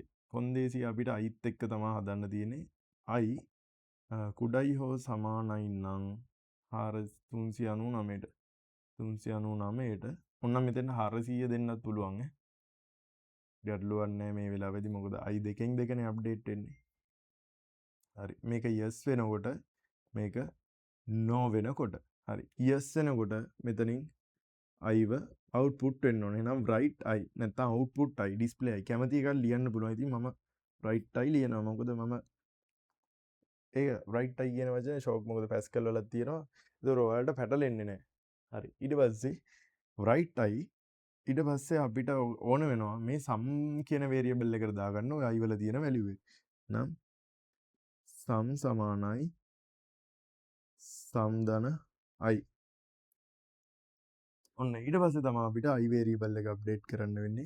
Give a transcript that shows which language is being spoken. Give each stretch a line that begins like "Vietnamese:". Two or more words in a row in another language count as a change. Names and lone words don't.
Sinhala: කොන්දේසිය අපිට iත් එක්ක තමයි හදන්න තියෙන්නේ. i කුඩයි හෝ සමානයි නම් 399ට 399ට ඔන්න මෙතන 400 දෙන්නත් පුළුවන් ඈ. ගැටලුවක් නැහැ මේ වෙලාවේදී මොකද i දෙකෙන් දෙකනේ අප්ඩේට් වෙන්නේ. හරි. මේක yes වෙනකොට මේක no වෙනකොට. හරි. yes වෙනකොට මෙතනින් iව output වෙන්න ඕනේ. එහෙනම්
English: write i
Sinhala: නැත්නම්
English: output i display i
Sinhala: කැමති එකක් ලියන්න පුළුවන්. ඉතින් මම
English: write i
Sinhala: ලියනවා. මොකද මම ඒක
English: write i
Sinhala: කියන වචනේ ෂෝක් මොකද පැස්කල් වල තියෙනවා. ඒක ඔයාලට පැටලෙන්නේ නැහැ. හරි. ඊට පස්සේ
English: write i
Sinhala: ඊට පස්සේ අපිට ඕන වෙනවා මේ sum කියන variable එකට දාගන්න ඔය i වල තියෙන value එක. නම් sum සමානයි sum ධන i. ඔන්න ඊට පස්සේ තමයි අපිට i variable එක අප්ඩේට් කරන්න වෙන්නේ.